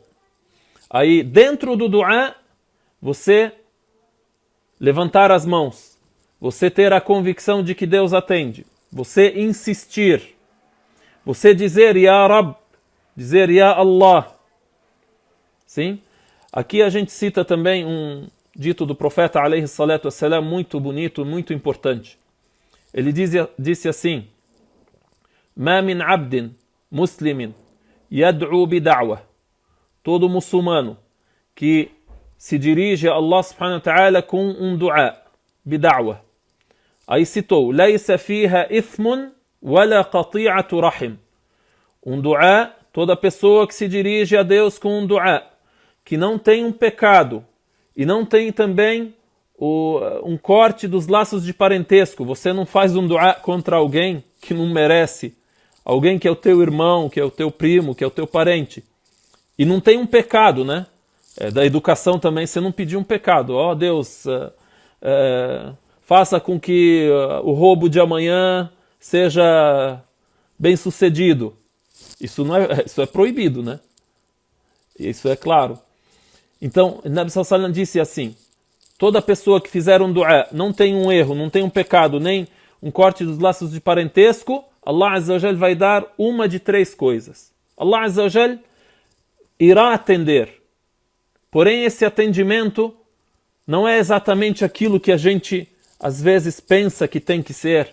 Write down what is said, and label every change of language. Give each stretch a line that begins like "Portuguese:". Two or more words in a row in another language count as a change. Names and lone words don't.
Portuguese: Aí, dentro do dua, você levantar as mãos, você ter a convicção de que Deus atende, você insistir, você dizer
Arabic: يا رب,
Portuguese: dizer
Arabic: يا الله.
Portuguese: Sim? Aqui a gente cita também um dito do profeta
Arabic: عليه الصلاة والسلام
Portuguese: muito bonito, muito importante. Ele disse assim,
Arabic: ما من عبد مسلم يدعو بدعوة.
Portuguese: Todo muçulmano que se dirige a
Arabic: الله سبحانه وتعالى
Portuguese: com um dua, bida'wah. Aí citou,
Arabic: ليس فيها إثم ولا قطيعة رحم.
Portuguese: Um dua, toda pessoa que se dirige a Deus com um dua, que não tem um pecado e não tem também um corte dos laços de parentesco. Você não faz um dua contra alguém que não merece, alguém que é o teu irmão, que é o teu primo, que é o teu parente. E não tem um pecado, né? Da educação também, você não pedir um pecado. Ó Deus, faça com que o roubo de amanhã seja bem sucedido. Isso é proibido, né? Isso é claro. Então, o
Arabic: نبي صلى الله عليه وسلم
Portuguese: disse assim, toda pessoa que fizer um dua, não tem um erro, não tem um pecado, nem um corte dos laços de parentesco,
Arabic: الله عز وجل
Portuguese: vai dar uma de três coisas.
Arabic: الله عز وجل
Portuguese: irá atender. Porém, esse atendimento não é exatamente aquilo que a gente, às vezes, pensa que tem que ser.